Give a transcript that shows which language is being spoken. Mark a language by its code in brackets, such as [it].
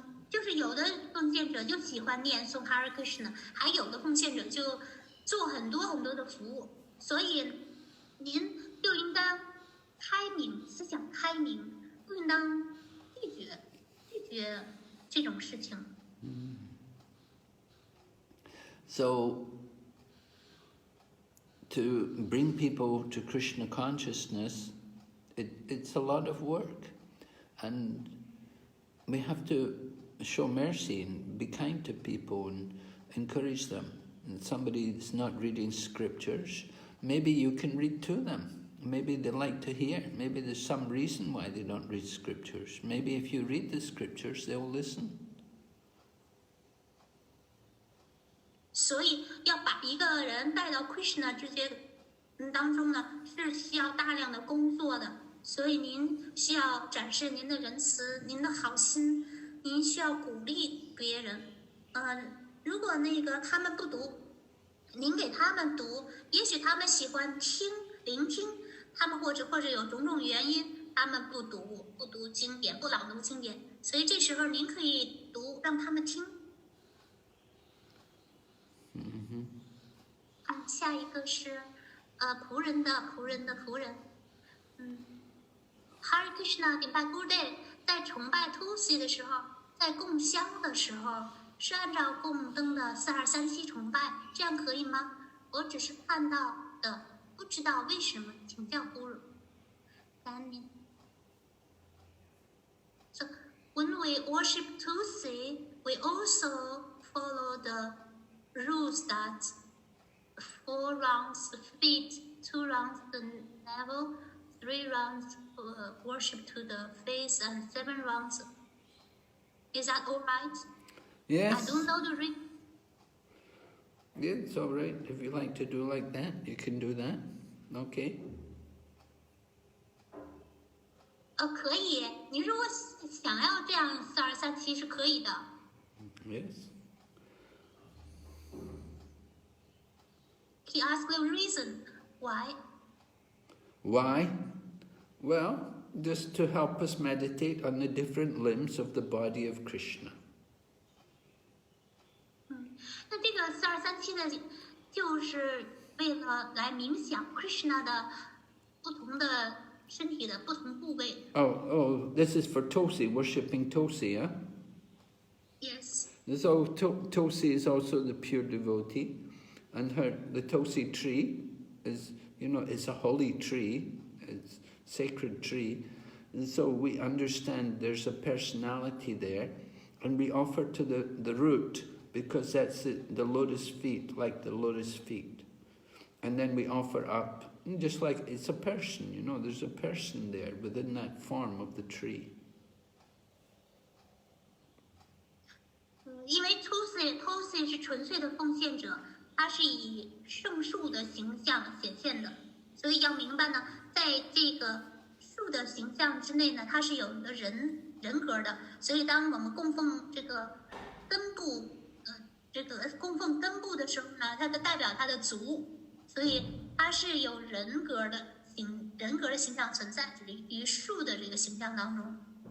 [zh] 就是有的奉献者就喜欢念诵 Hare Krishna， 还有的奉献者就做很多很多的服务，所以您就应当开明，思想开明，不应当拒绝这种事情。 [en] So, to bring people to Krishna consciousness, it's a lot of work, and we have to show mercy and be kind to people and encourage them. And somebody is not reading scriptures, maybe you can read to them. Maybe they like to hear. Maybe there's some reason why they don't read scriptures. Maybe if you read the scriptures, they'll listen. [zh] 所以要把一个人带到 Krishna 之间当中呢，是需要大量的工作的。所以您需要展示您的仁慈，您的好心，您需要鼓励别人。如果他们不读，您给他们读，也许他们喜欢聆听，他们或者有种种原因，他们不读经典，不朗读经典，所以这时候您可以读，让他们听。下一个是仆人的仆人的仆人。 Hare Krishna 顶拜 Gurudev 在崇拜 Tulsi 的时候，在供香的时候，是按照供灯的4237崇拜，这样可以吗？我只是看到的，不知道为什么，请教 Guru。 [en] So when we worship Tulsi, we also follow the rules that 4 rounds the feet, 2 rounds the navel, 3 rounds worship to the face, and 7 rounds. Is that all right? Yes. I don't know the reason. Yeah, it's all right. If you like to do like that, you can do that. Okay. [zh] 可以。你如果想要这样4237是可以的。 [en] Yes. He asked the reason. Why? Why? Well, just to help us meditate on the different limbs of the body of Krishna. [zh] 那这个4237呢，就是为了来冥想 Krishna 的不同的身体的不同部位。 [en] Oh, this is for Tulsi, worshipping Tulsi, huh? Yes. So Tulsi is also the pure devotee, and the Tulsi tree is, it's a holy tree, it's a sacred tree, and so we understand there's a personality there, and we offer to the root, because that's the lotus feet, like the lotus feet. And then we offer up, just like it's a person, there's a person there within that form of the tree. [zh] 因为 Tulsi 是纯粹的奉献者，他是以圣树的形象显现的，所以要明白呢，在这个树的形象之内呢，它是有一个人格的，所以当我们供奉这个根部，供奉根部的时候呢，它就代表它的足，所以它是有人格的形象存在于树的这个形象当中。